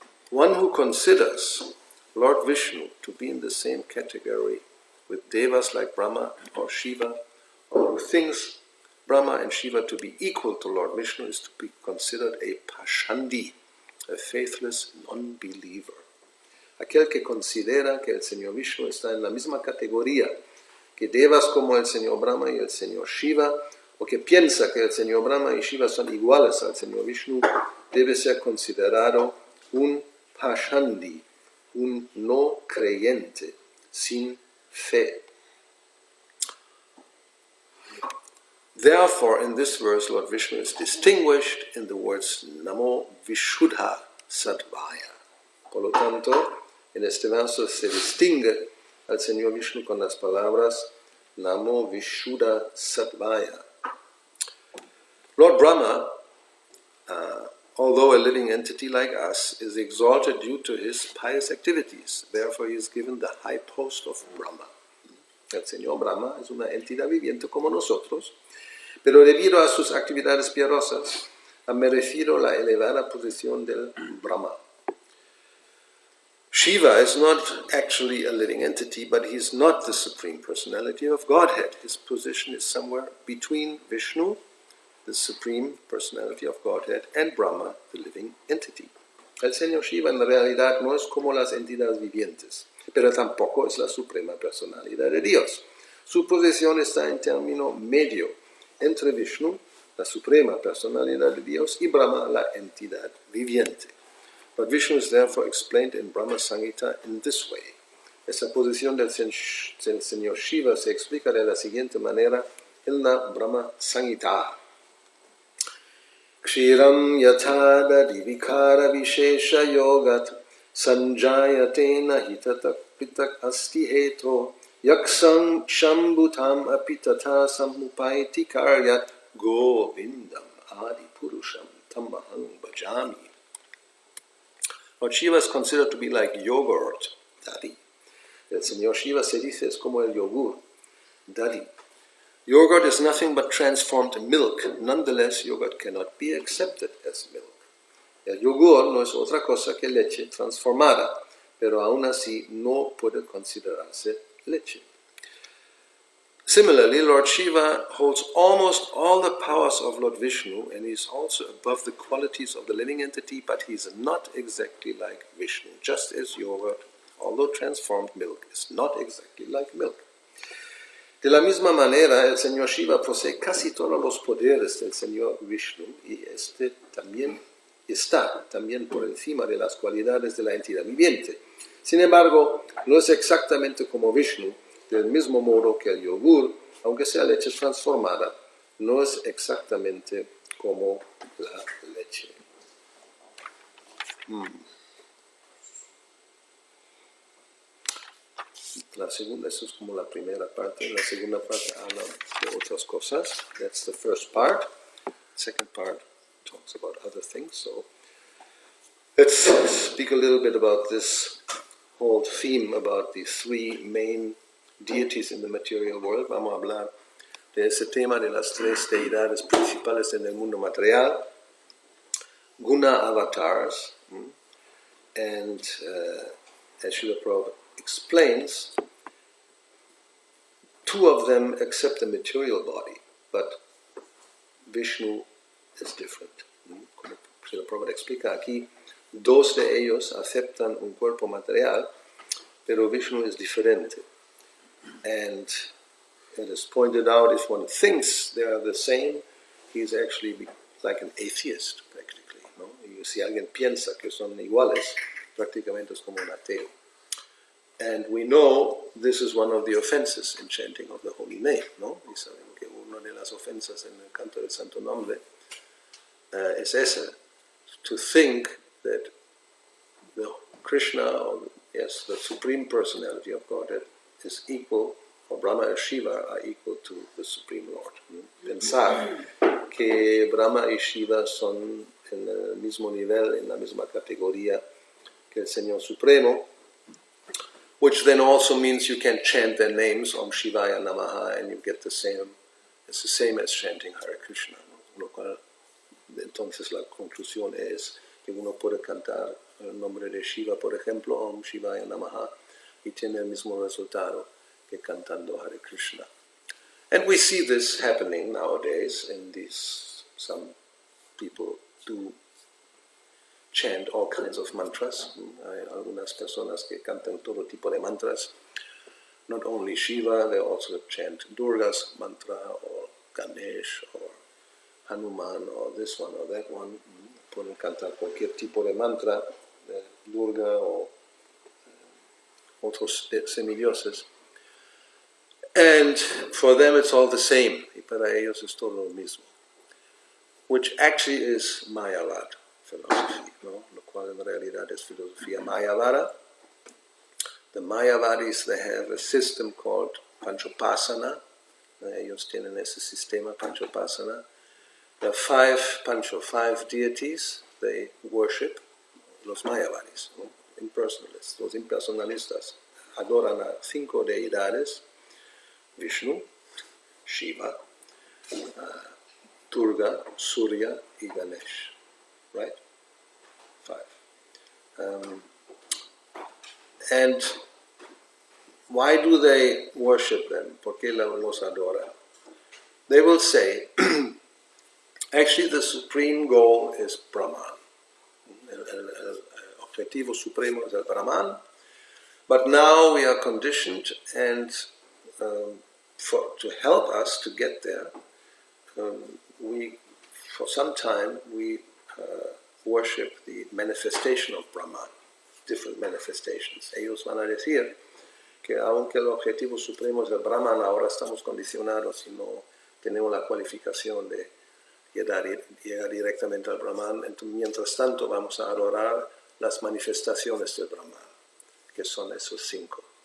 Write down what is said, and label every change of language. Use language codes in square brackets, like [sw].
[en] One who considers Lord Vishnu to be in the same category with devas like Brahma or Shiva, or who thinks Brahma and Shiva to be equal to Lord Vishnu, is to be considered a Pashandi, a faithless non-believer. [es] Aquel que considera que el Señor Vishnu está en la misma categoría que devas como el Señor Brahma y el Señor Shiva, o que piensa que el Señor Brahma y Shiva son iguales al Señor Vishnu, debe ser considerado un Pashandi, un no creyente, sin fe. [en] Therefore, in this verse, Lord Vishnu is distinguished in the words Namo Vishuddha Sattvaya. [es] Por lo tanto, en este verso se distingue al Señor Vishnu con las palabras Namo Vishuddha Sattvaya. [en] Lord Brahma, although a living entity like us, is exalted due to his pious activities. Therefore, he is given the high post of Brahma. [es] El Señor Brahma es una entidad viviente como nosotros, pero debido a sus actividades piadosas, ha merecido la elevada posición del Brahma. [en] Shiva is not actually a living entity, but he is not the Supreme Personality of Godhead. His position is somewhere between Vishnu, the Supreme Personality of Godhead, and Brahma, the living entity. [es] El Señor Shiva en realidad no es como las entidades vivientes, pero tampoco es la Suprema Personalidad de Dios. Su posición está en término medio entre Vishnu, la Suprema Personalidad de Dios, y Brahma, la entidad viviente. [en] But Vishnu is therefore explained in Brahma Samhita in this way. [es] Esa posición del Señor Shiva se explica de la siguiente manera en la Brahma Samhita. [sa] Kshiram yatadadi vikara vishesha yogat sanjayate nahitatak pitak asti heto yaksam shambhutam apitata samupaiti karyat govindam adi purusham tamaham bhajami. [en] Lord Shiva is considered to be like yogurt, daddy. [es] El Señor Shiva se dice es como el yogur, daddy. [en] Yogurt is nothing but transformed milk. Nonetheless, yogurt cannot be accepted as milk. [es] El yogur no es otra cosa que leche transformada, pero aún así no puede considerarse leche. [en] Similarly, Lord Shiva holds almost all the powers of Lord Vishnu, and he is also above the qualities of the living entity, but he is not exactly like Vishnu, just as yogurt, although transformed milk, is not exactly like milk. [es] De la misma manera, el Señor Shiva posee casi todos los poderes del Señor Vishnu, y este también está por encima de las cualidades de la entidad viviente. Sin embargo, no es exactamente como Vishnu, del mismo modo que el yogur, aunque sea leche transformada, no es exactamente como la leche. La segunda, eso es como la primera parte. La segunda parte habla de otras cosas. [en] That's the first part. Second part talks about other things. So let's speak a little bit about this whole theme about the three main deities in the material world. [es] Vamos a hablar de ese tema de las tres deidades principales en el mundo material. [en] Guna avatars. And as Srila Prabhupada explains, two of them accept the material body, but Vishnu is different. [es] Como Srila Prabhupada explica aquí, dos de ellos aceptan un cuerpo material, pero Vishnu is diferente. [en] And it is pointed out, if one thinks they are the same, he is actually like an atheist, practically. [es] ¿No? Y si alguien piensa que son iguales, prácticamente es como un ateo. [en] And we know this is one of the offenses in chanting of the holy name. [es] ¿No? Y sabemos que una de las ofensas en el canto del Santo Nombre es esa, [en] to think that the Krishna, or yes, the Supreme Personality of Godhead, is equal, or Brahma and Shiva are equal to the Supreme Lord. [es] Pensar que Brahma y Shiva son en el mismo nivel, en la misma categoría que el Señor Supremo, [en] which then also means you can chant their names, Om Shivaya Namaha, and you get the same. It's the same as chanting Hare Krishna. [es] ¿No? Lo cual, entonces la conclusión es que uno puede cantar el nombre de Shiva, por ejemplo, Om Shivaya Namaha, y tiene el mismo resultado que cantando Hare Krishna. [en] And we see this happening nowadays in these, some people do chant all kinds of mantras. [es] Hay algunas personas que cantan todo tipo de mantras. [en] Not only Shiva, they also chant Durga's mantra, or Ganesh, or Hanuman, or this one or that one. [es] Pueden cantar cualquier tipo de mantra, de Durga o otros semidioses. [en] And for them it's all the same, [es] y para ellos es todo lo mismo. [en] Which actually is Mayavad philosophy, [es] ¿no? Lo cual en realidad es filosofía Mayavada. [en] The Mayavadis, they have a system called Panchopasana. [es] Ellos tienen ese sistema Panchopasana. [en] There are five deities they worship, [es] los Mayavadis, ¿no? [en] Impersonalists. [es] Los impersonalistas adoran a 5 deidades: Vishnu, Shiva, Durga, Surya, y Ganesh. [en] Right? 5. And why do they worship them? [es] ¿Por qué los adoran? [en] They will say, actually the supreme goal is Brahman. [es] El objetivo supremo es el Brahman. [en] But now we are conditioned, and to help us to get there, for some time we worship the manifestation of Brahman, different manifestations. [es] Ellos van a decir que aunque el objetivo supremo es el Brahman, ahora estamos condicionados y no tenemos la cualificación de llegar directamente al Brahman. Entonces, mientras tanto vamos a adorar las manifestaciones del Brahman, que son esos 5.